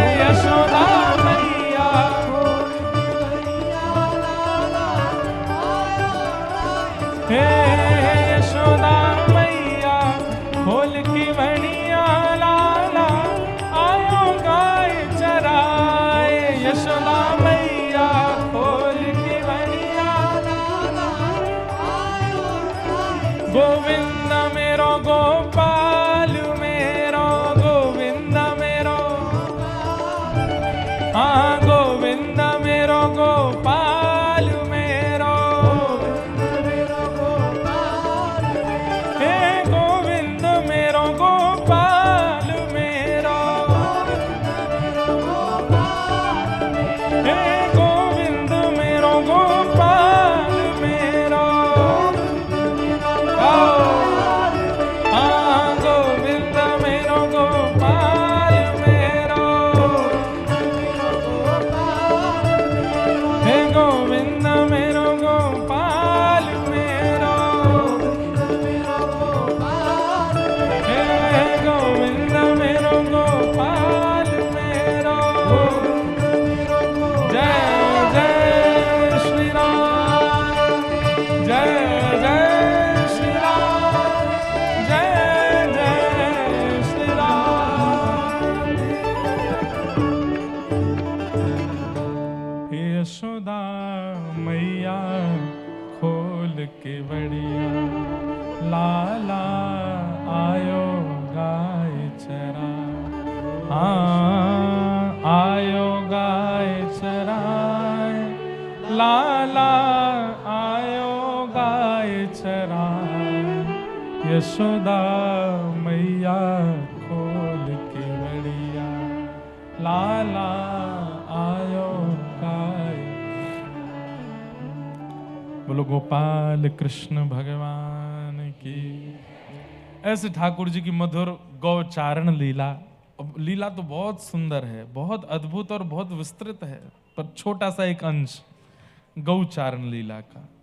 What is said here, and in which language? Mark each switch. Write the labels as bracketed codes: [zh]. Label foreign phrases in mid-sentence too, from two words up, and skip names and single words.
[bra] यशोदा मैया, हे यशोदा मैया, खोल की बड़िया लाला, आयो गाय चराए। यशोदा मैया, खोल की बड़िया लाला, आयो गाय। गोविंद मेरो गोपाल मेरो, गोविंद मेरो, हाँ गोविंद मेरो गोपाल मेरो, हे गोविंद मेरो गोपाल मेरो, हे गोविंद मेरो गोपाल मेरो, हाँ गोविंद मेरो गोपाल मेरो, हे गोविंद मेरो गोपाल मेरो, हे गोविंद मेरो गोपाल मेरो। [hi] जय जय श्री राम, जय जय श्री राम, जय जय श्री राम। [bra] हे यशोदा मैया, खोल के बड़िया लाला, आयो गाय चरा, हाँ आयो गाय चराए। लाला आयो गाय चराए। यशोदा मैया, खोल के बड़िया लाला, आयो गाय। [hi] बोलो गोपाल कृष्ण भगवान की। ऐसे ठाकुर जी की मधुर गौचारण लीला, लीला तो बहुत सुंदर है, बहुत अद्भुत और बहुत विस्तृत है, पर छोटा सा एक अंश गौचारण लीला का।